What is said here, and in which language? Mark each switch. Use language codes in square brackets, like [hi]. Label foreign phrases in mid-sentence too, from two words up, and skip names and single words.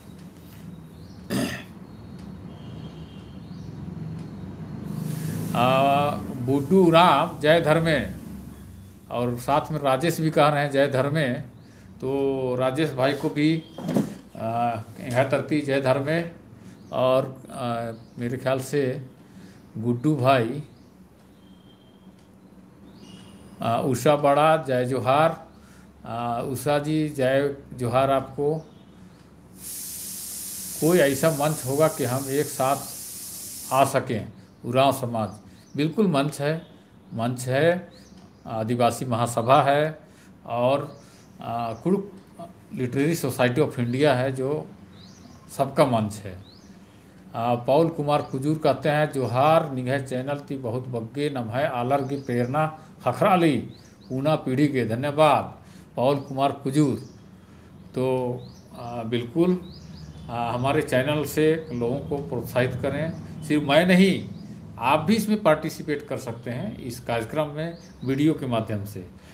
[hi] बुड्डू राम जय धर्मे, और साथ में राजेश भी कह रहे हैं जय धर्मे। तो राजेश भाई को भी यहाँ तरती जय धर्मे। और मेरे ख्याल से गुड्डू भाई, उषा बड़ा जय जोहार। उषा जी जय जोहार आपको। कोई ऐसा मंच होगा कि हम एक साथ आ सकें, उरांव समाज? बिल्कुल मंच है। आदिवासी महासभा है और कुड़ुक लिटरेरी सोसाइटी ऑफ इंडिया है, जो सबका मंच है। [kru] पौल कुमार कुजूर [hi] कहते हैं [kru] जोहार निगह चैनल ती बहुत बग्गे नमः आलर की प्रेरणा खखराली ऊना पीढ़ी के। [hi] धन्यवाद पौल कुमार कुजूर। तो बिल्कुल हमारे चैनल से लोगों को प्रोत्साहित करें। सिर्फ मैं नहीं, आप भी इसमें पार्टिसिपेट कर सकते हैं इस कार्यक्रम में वीडियो के माध्यम से।